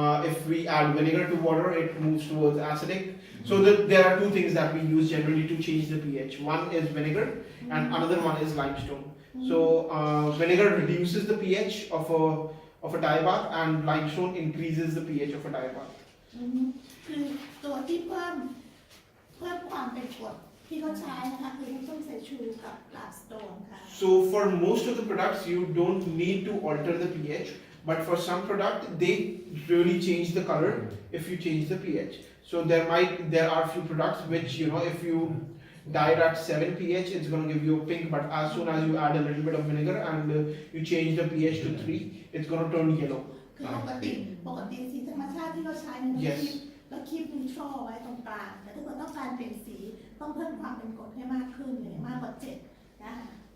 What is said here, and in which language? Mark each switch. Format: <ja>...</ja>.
<en>If we add vinegar to water, it moves towards acidic. So there are two things that we use generally to change the pH. One is vinegar, and another one is limestone. So vinegar reduces the pH of a dye bath, and limestone increases the pH of a dye bath.</en> <th>คือตัวที่เพิ่มความเป็นกรดที่เขาใช้นะคะคือน้ำส้มสายชูกับลาสโตนค่ะ</th> <en>So for most of the products, you don't need to alter the pH, but for some product, they really change the color if you change the pH. So there are few products which if dyed at 7 pH, it's going to give you a pink, but as soon as you add a little bit of vinegar and you change the pH to 3, it's going to turn yellow.</en> <th>คือปกติสีธรรมชาติที่เราใช้เนี่ยเราคีบนิวทรัลไว้ตรงกลางแต่ถ้าเกิดต้องการเปลี่ยนสีต้องเพิ่มความเป็นกรดให้มากขึ้นเลยมากกว่า7นะคะ</th>